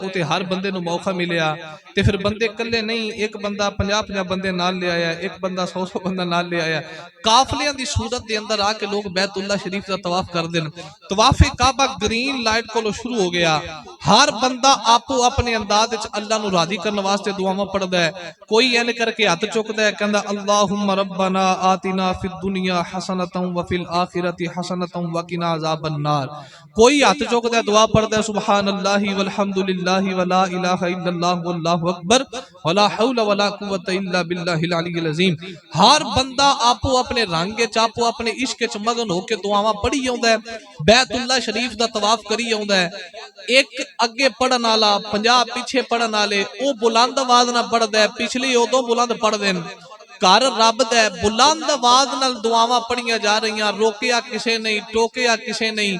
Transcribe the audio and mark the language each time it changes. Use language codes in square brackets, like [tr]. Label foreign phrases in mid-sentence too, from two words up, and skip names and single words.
[pa] اوتھے ہر بندے نوں موقع ملیا تے فیر بندے کلّے نہیں، اک بندہ 50-50 بندے نال لے آیا، اک بندہ 100-100 بندہ نال لے آیا. قافلیاں دی صورت دے اندر آ کے لوک بیت اللہ شریف دا طواف کردے نے. طوافِ کعبہ گرین لائٹ کولوں شروع ہو گیا۔ ہر بندہ آپو اپنے انداز وچ اللہ نوں راضی کرن واسطے دعاواں پڑھدا اے. کوئی اینج کر کے ہتھ چکدا اے، کہندا [ar] اللهم ربنا آتنا في الدنيا حسنة وفي الآخرة حسنة وقنا عذاب النار. [pa] کوئی ہتھ چکدا اے، دعا پڑھدا اے, [ar] سبحان الله والحمد لله ولا إله إلا الله والله أكبر ولا حول ولا قوة إلا بالله العلي العظيم. [pa] ہر بندہ آپو اپنے رنگ وچ، آپو اپنے عشق وچ مگن ہو کے دعاواں پڑھی آؤندا اے، بیت اللہ شریف دا طواف کری آؤندا اے. اک اگے پڑھن والا 50 پچھے پڑھن والے، او بلند آواز نال پڑھدا اے، پچھلے اودوں بلند پڑھدے نے. گھر رب دا اے، بلند آواز نال دعاواں پڑھیاں جا رہیاں، روکیا کسے نہیں، ٹوکیا کسے نہیں.